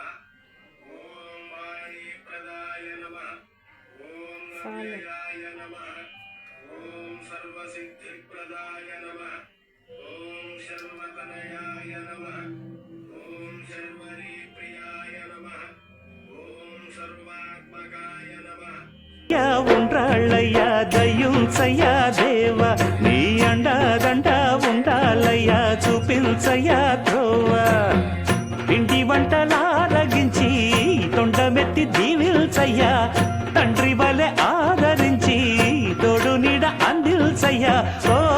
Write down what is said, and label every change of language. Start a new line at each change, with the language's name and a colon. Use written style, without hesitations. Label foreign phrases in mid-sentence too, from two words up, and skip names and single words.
Sanskrit: वाणीप्रदाय नमः, ॐ अव्ययाय नमः, ॐ सर्वसिद्धिप्रदाय नमः, ॐ सर्वतनयाय नमः, ॐ सर्वरीप्रियाय नमः, ॐ सर्वात्मकाय नमः।
Telugu: ఉండ్రాళ్ళయ్యా దయ్యుంచయ్యా దేవా నీ అండదండ ఉండాలయ్యా చూపించయ్యా త్రోవా పిండి వంటలారగించి తొండమెత్తి దీవిల్చయ్యా తండ్రి వలె ఆదరించి తోడు నీడ అందిల్చయ్యా ఓ